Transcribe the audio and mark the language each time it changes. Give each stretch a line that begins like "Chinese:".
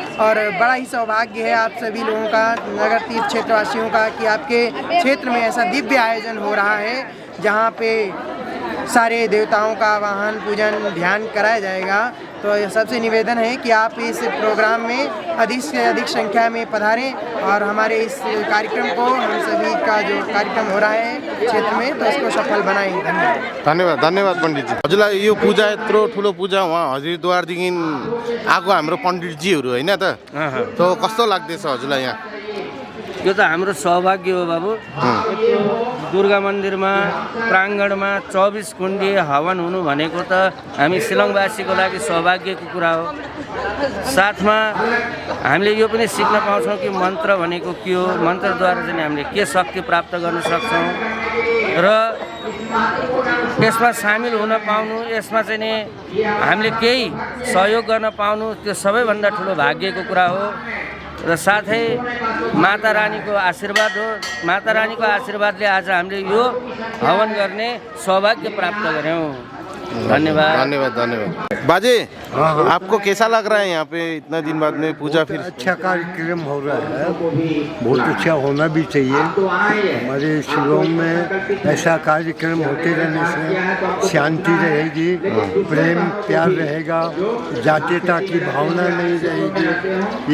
Hindi: और बड़ा ही सौभाग्य है आप सभी लोगों का, नगर तीर्थ क्षेत्रवासियों का, कि आपके क्षेत्र में ऐसा दिव्य आयोजन हो रहा है जहाँ पे सारे देवताओं का आवाहन, पूजन, ध्यान कराया जाएगा। तो सबसे निवेदन है कि आप इस प्रोग्राम में अधिक से अधिक संख्या में पधारें और हमारे इस कार्यक्रम को, हम सभी का जो कार्यक्रम हो रहा है क्षेत्र में, तो इसको सफल बनाएं। धन्यवाद। धन्यवाद पंडित जी।
Nepali: हजुरलाई यो पूजा यत्रो ठुलो पूजा वहाँ हरिद्वारदेखि आएको हाम्रो पण्डितजीहरू होइन त, तो कस्तो लाग्दैछ हजुरलाई यहाँ? यो त हाम्रो सौभाग्य हो बाबु। दुर्गा मन्दिरमा प्राङ्गणमा 24 कुण्डीय हवन हुनु भनेको त हामी शिलङवासीको लागि सौभाग्यको कुरा हो। साथमा हामीले यो पनि सिक्न पाउँछौँ कि मन्त्र भनेको के हो, मन्त्रद्वारा चाहिँ हामीले के शक्ति प्राप्त गर्न सक्छौँ र यसमा सामेल हुन पाउनु, यसमा चाहिँ नि हामीले केही सहयोग गर्न पाउनु, त्यो सबैभन्दा ठुलो भाग्यको कुरा हो। र साथै माता रानीको आशीर्वाद हो। माता रानीको आशीर्वादले आज हामीले यो हवन गर्ने सौभाग्य प्राप्त गऱ्यौँ। धन्यवाद। धन्यवाद धन्यवाद।
Hindi: बाजे, आपको कैसा लग रहा है यहाँ पे इतना दिन बाद में पूजा? फिर अच्छा कार्यक्रम हो रहा है, बहुत अच्छा होना भी चाहिए। हमारे शिलोंग में ऐसा कार्यक्रम होते रहने से शांति रहेगी, प्रेम प्यार रहेगा, जातीयता की भावना नहीं रहेगी।